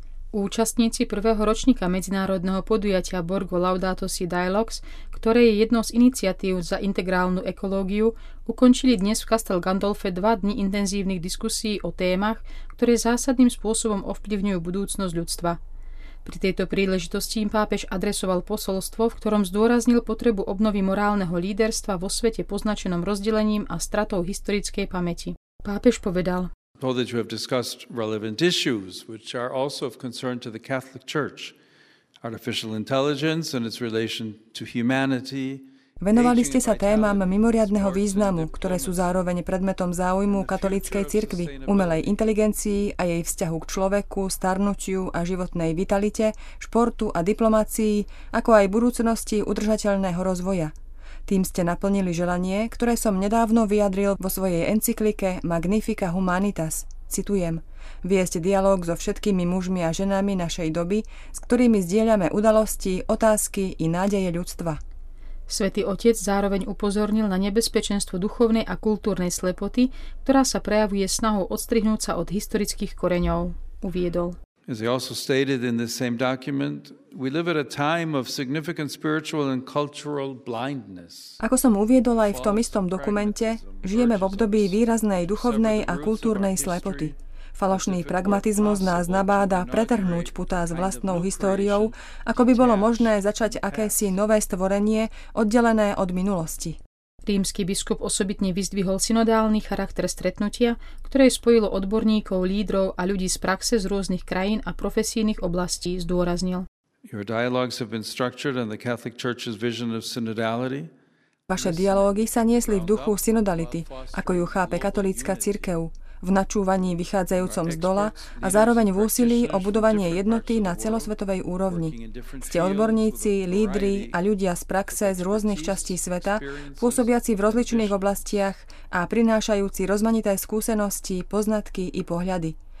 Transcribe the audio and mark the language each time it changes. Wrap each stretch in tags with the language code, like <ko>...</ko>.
<sk>Účastníci prvého ročníka medzinárodného podujatia Borgo Laudato Si Dialogues, ktoré je jednou z iniciatív za integrálnu ekológiu, ukončili dnes v Castel Gandolfe 2 dni intenzívnych diskusí o témach, ktoré zásadným spôsobom ovplyvňujú budúcnosť ľudstva. Pri tejto príležitosti im pápež adresoval posolstvo, v ktorom zdôraznil potrebu obnovy morálneho líderstva vo svete poznačenom rozdelením a stratou historickej pamäti. Pápež povedal:</sk> <en>Well, that you have discussed relevant issues which are also of concern to the Catholic Church, artificial intelligence and its relation to humanity.</en> <sk>Venovali ste sa témam mimoriadneho významu, ktoré sú zároveň predmetom záujmu katolíckej cirkvi, umelej inteligencii a jej vzťahu k človeku, starnutiu a životnej vitalite, športu a diplomácii, ako aj budúcnosti udržateľného rozvoja. Tým ste naplnili želanie, ktoré som nedávno vyjadril vo svojej encyklike Magnifica Humanitas. Citujem: Viesť dialóg so všetkými mužmi a ženami našej doby, s ktorými zdieľame udalosti, otázky i nádeje ľudstva. Svätý otec zároveň upozornil na nebezpečenstvo duchovnej a kultúrnej slepoty, ktorá sa prejavuje snahou odstrihnúť sa od historických koreňov, uviedol.</sk> <en>As he also stated in this same document, we live at a time of significant spiritual and cultural blindness.</en> <sk>Ako som uviedol aj v tom istom dokumente, žijeme v období výraznej duchovnej a kultúrnej slepoty. Falošný pragmatizmus nás nabáda pretrhnúť putá s vlastnou históriou, ako by bolo možné začať akési nové stvorenie oddelené od minulosti. Rímsky biskup osobitne vyzdvihol synodálny charakter stretnutia, ktoré spojilo odborníkov, lídrov a ľudí z praxe z rôznych krajín a profesijných oblastí, zdôraznil.</sk> <en>Your dialogues have been structured on the Catholic Church's vision of synodality.</en> <sk>Vaše dialógy sa niesli v duchu synodality, ako ju chápe katolícka cirkev, v načúvaní vychádzajúcom z dola a zároveň v úsilí o budovanie jednoty na celosvetovej úrovni. Ste odborníci, lídri a ľudia z praxe z rôznych častí sveta, pôsobiaci v rozličných oblastiach a prinášajúci rozmanité skúsenosti, poznatky i pohľady.</sk>